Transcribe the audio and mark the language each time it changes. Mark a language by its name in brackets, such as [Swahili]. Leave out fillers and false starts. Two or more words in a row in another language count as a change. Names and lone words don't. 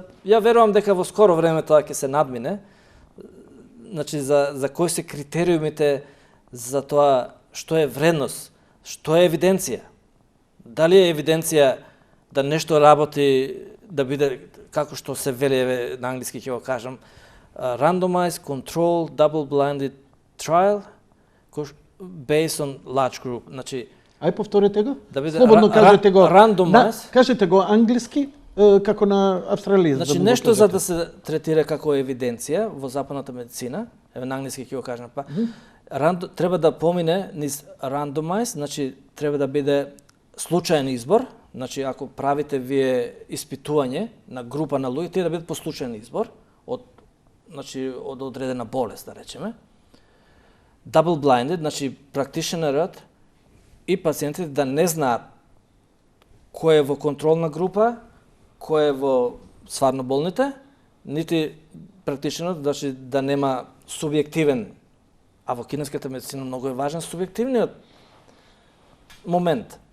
[Macedonian] Ја верувам дека во скоро време тоа ќе се надмине. Значи за кои се критериумите за тоа што е вредност, што е евиденција. Дали е евиденција да нешто работи, да биде како што се вели на англиски ќе го кажам, [English] randomized control double blinded trial based on large group. [Macedonian] Значи Ај повторете го. да биде Слободно кажете го. [English] randomized. [Macedonian] Кажете го англиски како на австралиец. Значи да му го нешто за кажете. да се третира како евиденција во западната медицина, еве на англиски ќе го кажам па. Треба да помине низ randomized, значи треба да биде случаен избор. Значи ако правите вие испитување на група на луѓе, тие да бидат по случаен избор од од одредена болест, да речеме. [English] Double blinded, [Macedonian] значи практиченерот и пациентите да не знаат кој е во контролна група, кој е во стварно болните, нити практиченот, значи да нема субјективен, а во кинеската медицина многу е важен субјективниот момент.